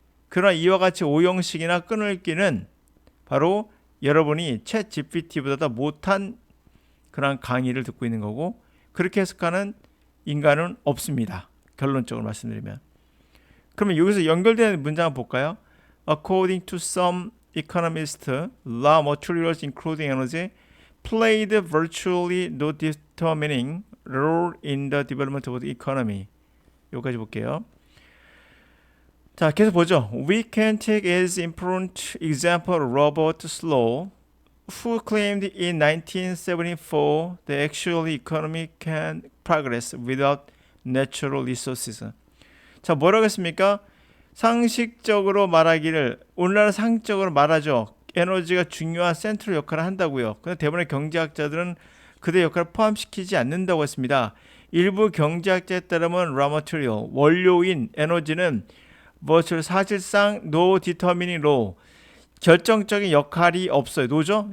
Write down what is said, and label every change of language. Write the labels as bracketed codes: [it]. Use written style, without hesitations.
[ko] 그러나 이와 같이 오형식이나 끊을기는 바로 여러분이 챗 GPT보다 못한 그런 강의를 듣고 있는 거고, 그렇게 해석하는 인간은 없습니다. 결론적으로 말씀드리면. 그러면 여기서 연결되는 문장을 볼까요? [en] According to some economists, raw materials including energy played virtually no determining role in the development of the economy. [ko] 여기까지 볼게요. 자, 계속 보죠. [en] We can take as important example Robert Slow, who claimed in 1974 that actually economy can progress without natural resources. [ko] 자, 뭐라고 했습니까? 상식적으로 말하기를, 오늘날은 상식적으로 말하죠. 에너지가 중요한 센트럴 역할을 한다고요. 근데 대부분의 경제학자들은 그들의 역할을 포함시키지 않는다고 했습니다. 일부 경제학자에 따르면 raw material, 원료인 에너지는 사실상 [en] no determining law, [ko] 결정적인 역할이 없어요. 노죠?